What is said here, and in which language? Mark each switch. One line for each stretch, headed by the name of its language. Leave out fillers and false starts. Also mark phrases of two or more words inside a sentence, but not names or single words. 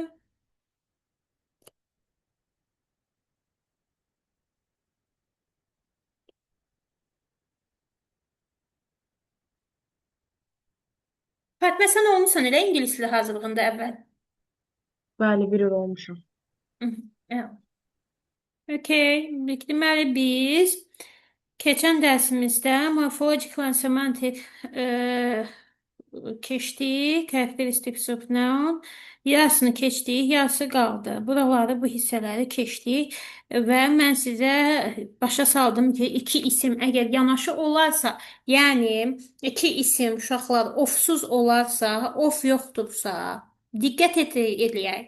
Azerbaijani: Fatma, sən olmusan elə ingilis dili hazırlığında əvvəl. Bəli, bir il olmuşam. Okay. Deməli biz keçən dərsimizdə
English: morphological and semantic
Azerbaijani: keçdik.
English: Characteristics of noun.
Azerbaijani: Yarısını keçdik, yarısı qaldı. Buraları, bu hissələri keçdik və mən sizə başa saldım ki, iki isim əgər yanaşı olarsa, yəni iki isim uşaqlar ofsuz olarsa, of yoxdursa, diqqət eləyək.